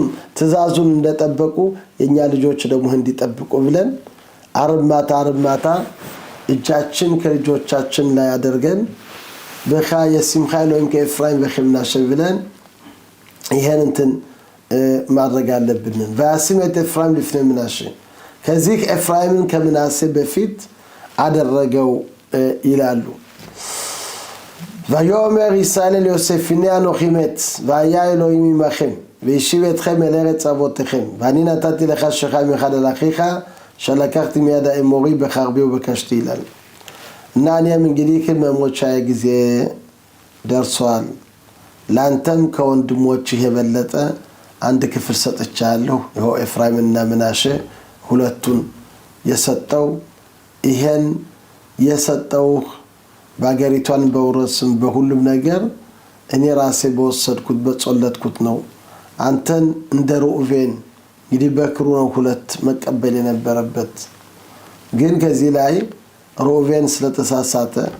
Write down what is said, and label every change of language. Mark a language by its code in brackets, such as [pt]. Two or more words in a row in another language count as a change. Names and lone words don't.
[am] ትእዛዙን እንደጠበቁ የኛ ልጆች ደግሞ እንዲጠብቁ ብለን አርማታ እጃችን ከልጆቻችን ላይ አድርገን [he] בך ישימך אלוהים כאפרים וכמנשה [am] ብለን ይሄን እንትን ማድረግ አለብን። [he] וישם את אפרים לפני מנשה [am] ከዚህ ኤፍራይምን ከምናሴ በፊት አደረገው ይላሉ። [he] ויאמר ישראל אל יוסף הנה אנוכי מת והיה אלוהים עמכם והשיב אתכם אל ארץ אבותיכם ואני נתתי לך שכם אחד על אחיך שלקחתי מיד האמורי בחרבי ובקשתי [am] ይላል። እና እኔም እንግዲህ ከመሞቻዬ ጊዜ ደርሷል፣ ላንተም ከወንድሞችህ የበለጠ አንድ ክፍል ሰጥቻለሁ ይኸው ኤፍራይምና ምናሴ ሁለቱን የሰጠው ይሄን የሰጠው ባገሪቷን በውረስም በሁሉም ነገር እኔ ራሴ በወሰድኩት በጾለትኩት ነው አንተን እንደ ሩቤን እንግዲህ በክሩ ነው ሁለት መቀበል የነበረበት ግን ከዚህ ላይ ሩቤን ስለተሳሳተ